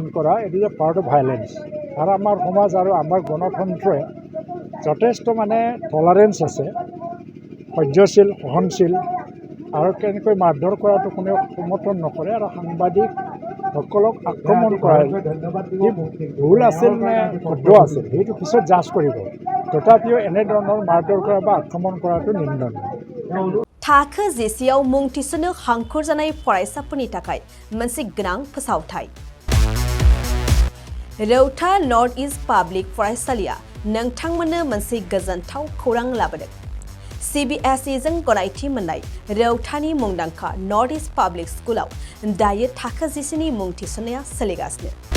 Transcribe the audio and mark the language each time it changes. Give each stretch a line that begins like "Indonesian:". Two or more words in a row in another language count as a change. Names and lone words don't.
Assamese: কৰা এইটো যে
English: part of violence
Assamese: আৰু আমাৰ সমাজ আৰু আমাৰ গণতন্ত্ৰই যথেষ্ট মানে টলাৰেঞ্চ আছে সহ্যশীল সহনশীল আৰু কেনেকৈ মাৰধৰ কৰাটো কোনেও সমৰ্থন নকৰে আৰু সাংবাদিকসকলক আক্ৰমণ কৰা যি ভুল আছিল নে শুদ্ধ আছিল সেইটো পিছত জাজ কৰিব তথাপিও এনেধৰণৰ মাৰধৰ কৰা বা আক্ৰমণ কৰাটো নিন্দনীয়
Bodo: थाखो जिसेआव मुं थिसननो हांखुर जानाय फरायसाफोरनि थाखाय मोनसे गोनां फोसावथाय रौता नर्थ इस्ट पाब्लिक फरायसालिया नोंथांमोननो मोनसे गोजोनथाव खौरां लाबोदों CBSE जों गनायथि मोननाय रौतानि मुंदांखा नर्थ इस्ट पाब्लिक स्कुलाव दायो थाखो जिसेनि मुं थिसननाया सोलिगासिनो